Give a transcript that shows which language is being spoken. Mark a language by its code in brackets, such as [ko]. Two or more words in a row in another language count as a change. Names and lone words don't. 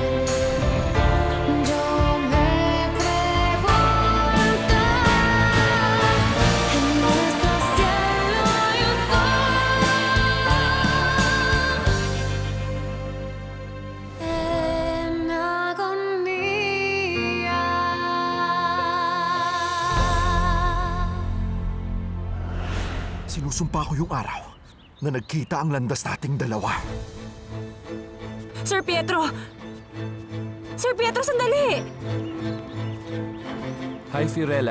[es] Yo me pregunto, en nuestro cielo hay un sol en agonía. [tl] Sinusumpa ko yung araw na nagkita ang landas nating dalawa. Sir Pietro! Sir Pietro, sandali! Hi, Fiorella.